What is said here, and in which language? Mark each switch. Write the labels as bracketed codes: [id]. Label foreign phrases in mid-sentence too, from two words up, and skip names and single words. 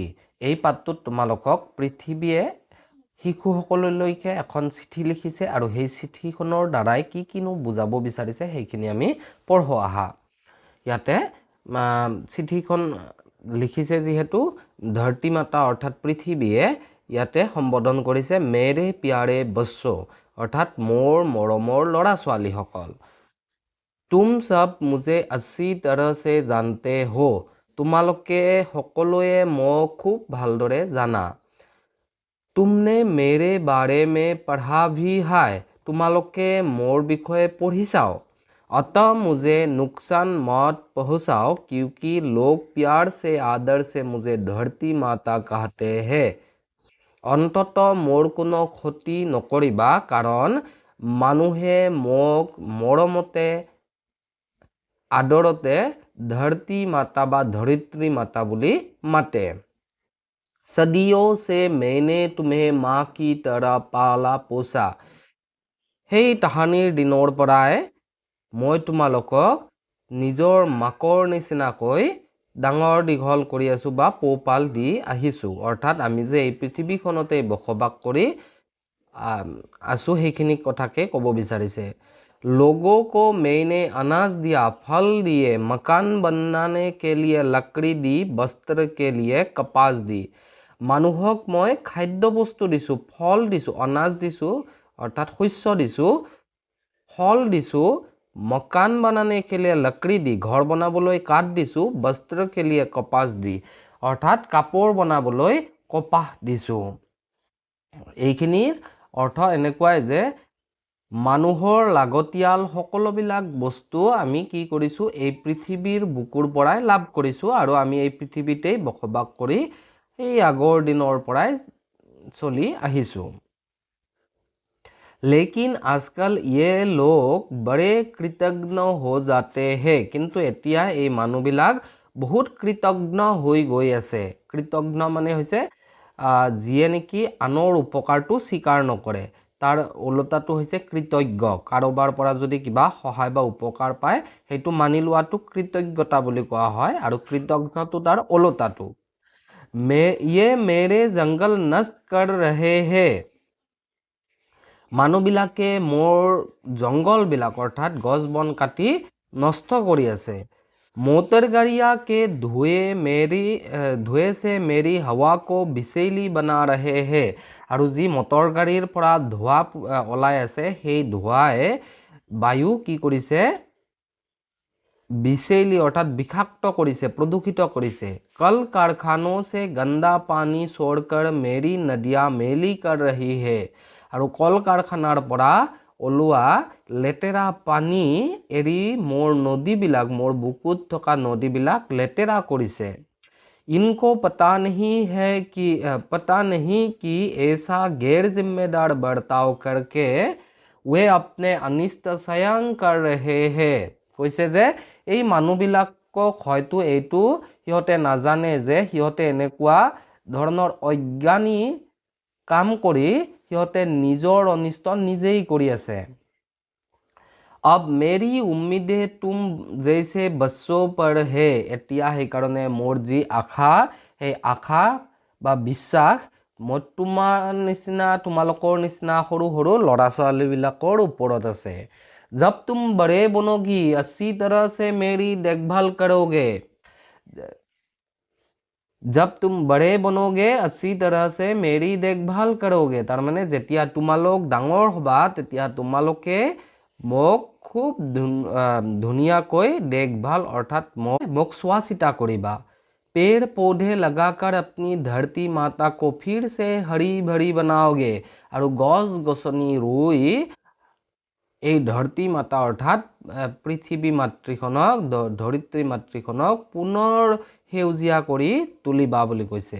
[as] এই পাঠটোত তোমালোকক পৃথিৱীয়ে শিশুসকললৈকে এখন চিঠি লিখিছে আৰু সেই চিঠিখনৰ দ্বাৰাই কি কিনো বুজাব বিচাৰিছে সেইখিনি আমি পঢ়ো আহা। ইয়াতে চিঠিখন লিখিছে যিহেতু ধৰতী মাতা অৰ্থাৎ পৃথিৱীয়ে ইয়াতে সম্বোধন কৰিছে [hi] मेरे प्यारे बच्चो, [as] অৰ্থাৎ মোৰ মৰমৰ ল'ৰা ছোৱালীসকল। [hi] तुम सब मुझे अच्छी तरह से जानते हो, [as] তোমালোকে সকলোৱে মোক খুব ভালদৰে জানা। [hi] तुमने मेरे बारे में पढ़ा भी है, [as] তোমালোকে মোৰ বিষয়ে পঢ়িছাও। [hi] अतः मुझे नुकसान मत पहुँचाओ, क्योंकि लोग प्यार से आदर से मुझे धरती माता कहते हैं। [as] অন্ততঃ মোৰ কোনো ক্ষতি নকৰিবা, কাৰণ মানুহে মোক মৰমতে আদৰতে ধৰতী মাতা বা ধৰিত্ৰী মাতা বুলি মাতে। [hi] सदियों से मैंने तुम्हें माँ की तरह पाला पोसा, [as] সেই তাহানিৰ দিনৰ পৰাই মই তোমালোকক নিজৰ মাকৰ নিচিনাকৈ ডাঙৰ দীঘল কৰি আছোঁ বা পোহপাল দি আহিছোঁ। অৰ্থাৎ আমি যে এই পৃথিৱীখনতে বসবাস কৰি আছোঁ সেইখিনি কথাকে ক'ব বিচাৰিছে। [hi] लोगों को मैंने अनाज दिया, फल दिए, मकान बनाने के लिए लकड़ी दी, वस्त्र के लिए कपास दी। [as] মানুহক মই খাদ্য বস্তু দিছোঁ, ফল দিছোঁ, অনাজ দিছোঁ অৰ্থাৎ শস্য দিছোঁ, ফল দিছোঁ, [hi] मकान बनाने के लिए लकड़ी [as] দি, ঘৰ বনাবলৈ কাঠ দিছোঁ, [hi] वस्त्र के लिए कपास [as] দি, অৰ্থাৎ কাপোৰ বনাবলৈ কপাহ দিছোঁ। এইখিনিৰ অৰ্থ এনেকুৱাই যে মানুহৰ লাগতিয়াল সকলোবিলাক বস্তু আমি কি কৰিছোঁ, এই পৃথিৱীৰ বুকুৰ পৰাই লাভ কৰিছোঁ আৰু আমি এই পৃথিৱীতেই বসবাস কৰি এই আগৰ দিনৰ পৰাই চলি আহিছোঁ। [hi] लेकिन आजकल ये लोग बड़े कृतज्ञ हो जाते हैं, [as] কিন্তু এতিয়া এই মানুহবিলাক বহুত কৃতজ্ঞ হৈ গৈ আছে। কৃতজ্ঞ মানে হৈছে যিয়ে নেকি আনৰ উপকাৰটো স্বীকাৰ নকৰে, তাৰ ওলোটাটো হৈছে কৃতজ্ঞ। কাৰোবাৰ পৰা যদি কিবা সহায় বা উপকাৰ পায় সেইটো মানি লোৱাটো কৃতজ্ঞতা বুলি কোৱা হয়, আৰু কৃতজ্ঞটো তাৰ ওলোটাটো। [hi] ये मेरे जंगल नष्ट कर रहे हैं, [as] মানুহবিলাকে মোৰ জংগলবিলাক অৰ্থাৎ গছ বন কাটি নষ্ট কৰি আছে। [hi] मोटर गाड़ियाँ के धुएं से मेरी हवा को विषैली बना रहे हैं, [as] আৰু যি মটৰ গাড়ীৰ পৰা ধোঁৱা ওলাই আছে সেই ধোঁৱাই বায়ু কি কৰিছে, विषैली অৰ্থাৎ বিষাক্ত কৰিছে, প্ৰদূষিত কৰিছে। [hi] कल कारखानों से गंदा पानी छोड़कर मेरी नदियाँ मैली कर रही है, [as] আৰু কল কাৰখানাৰ পৰা ওলোৱা লেতেৰা পানী এৰি মোৰ নদীবিলাক, মোৰ বুকুত থকা নদীবিলাক লেতেৰা কৰিছে। [hi] इनको पता नहीं कि ऐसा गैर जिम्मेदार बर्ताव करके वे अपने अनिष्ट स्वयं कर रहे हैं। [as] কৈছে যে এই মানুহবিলাকক হয়তো এইটো সিহঁতে নাজানে যে সিহঁতে এনেকুৱা ধৰণৰ অজ্ঞানী কাম কৰি সিহঁতে নিজৰ অনিষ্ট নিজেই কৰি আছে। [hi] अब मेरी उम्मीदें तुम जैसे बच्चों पर है, [as] এতিয়া সেইকাৰণে মোৰ যি আশা সেই আশা বা বিশ্বাস মই তোমালোকৰ নিচিনা সৰু সৰু ল'ৰা ছোৱালীবিলাকৰ ওপৰত আছে। [hi] जब तुम बड़े बनोगी अच्छी तरह से मेरी देखभाल करोगे, जब तुम बड़े बनोगे अच्छी तरह से मेरी देखभाल करोगे, [as] তাৰমানে যেতিয়া তোমালোক ডাঙৰ হ'বা তেতিয়া তোমালোকে মোক খুব ধুনীয়াকৈ [hi] देखभाल अर्थात [as] মোক চোৱা চিতা কৰিবা। [hi] पेड़ पौधे लगाकर अपनी धरती माता को फिर से हरी भरी बनाओगे। [as] আৰু গছ গছনি ৰুই এই ধৰতী মাতা অৰ্থাৎ পৃথিৱী মাতৃখনক ধৰিত্ৰী মাতৃখনক পুনৰ সেউজীয়া কৰি তুলিবা বুলি কৈছে।